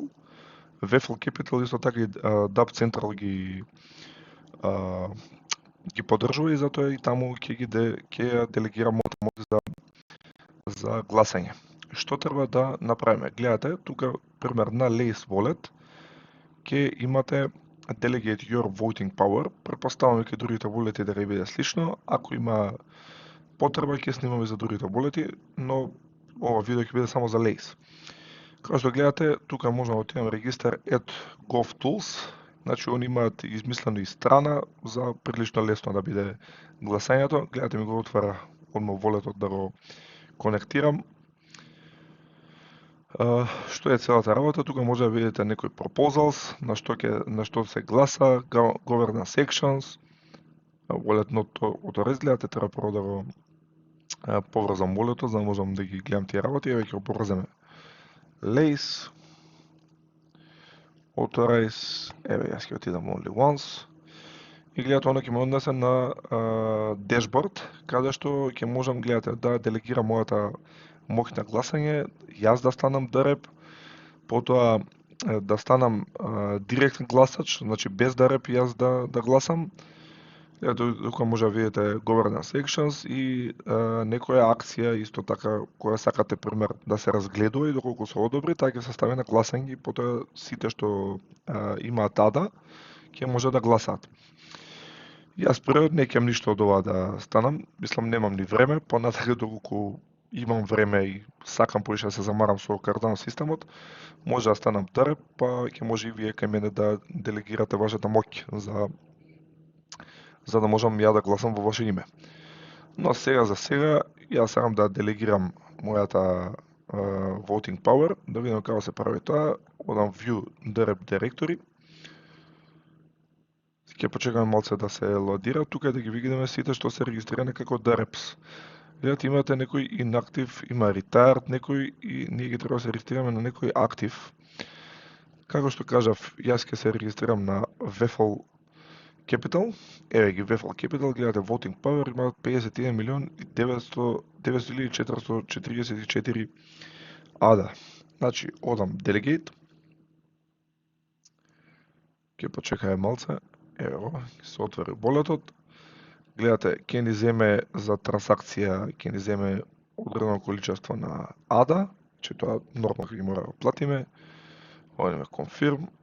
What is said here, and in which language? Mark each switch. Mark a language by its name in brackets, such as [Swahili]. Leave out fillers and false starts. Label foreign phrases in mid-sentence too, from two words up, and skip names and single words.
[Macedonian] Waffle Capital исто така и Dap Central ги поддржува и затоа и таму ќе ја делегирам мојата моќ за гласање. Што треба да направиме? Гледате, тука пример на Lace Wallet ќе имате [English] Delegate your voting power. [Macedonian] Претпоставуваме ќе другите волети да биде слично. Ако има потреба ќе снимаме за другите волети, но ова видео ќе биде само за Lace. Како што гледате, тука можеме да отидеме регистар at GovTools. Значи, они имаат измислено и страна за прилично лесно да биде гласањето. Гледате, ми го отвара одма волетот да го конектирам. Што е целата работа? Тука може да видите некои proposals, на што се гласа, [English] governance sections, wallet not authorized, [Macedonian] гледате, треба прво да го поврзам wallet за да можам да ги гледам тие работи, еве ќе го поврзаме Lace, authorize, еве јас ќе отидам [English] only once, [Macedonian] и гледате, оно ќе ме однесе на дешборд, каде што ќе можам, гледате, да делегирам мојата моќ на гласање, јас да станам ДРЕП, потоа да станам директен гласач, значи без ДРЕП јас да гласам. Ето, тука може да видите [English] governance sections [Macedonian] и некоја акција исто така која сакате пример да се разгледува и доколку се одобри, таа ќе се стави на гласање и потоа сите што имаат АДА ќе може да гласаат. Јас првиот не ќе ништо од ова да станам, мислам немам ни време, понатака доколку имам време и сакам поише да се замарам со Cardano системот, може да станам ДРЕП, па ќе може и вие кај мене да делегирате вашата моќ за да можам ја да гласам во ваше име. Но сега за сега, јас сакам да делегирам мојата [English] voting power, [Macedonian] да видам како се прави тоа, одам [English] view DREP directory, [Macedonian] ќе почекаме малце да се лодира, тука да ги видиме сите што се регистрирани како DREPs. Видите, имате некој inactive, има retired некој и ние ги треба да се регистрираме на некој актив. Како што кажав, јас ќе се регистрирам на Vefal Capital, еве ги Vefal Capital, гледате [English] voting power, [Macedonian] имаат 51 милион и 900,444 ада. Значи, одам delegate, ќе почекаме малце, ево, се отвори болетот, гледате, ќе ни земе за трансакција, ќе ни земе одредено количество на ада, че тоа нормално ќе мора да платиме, одиме confirm,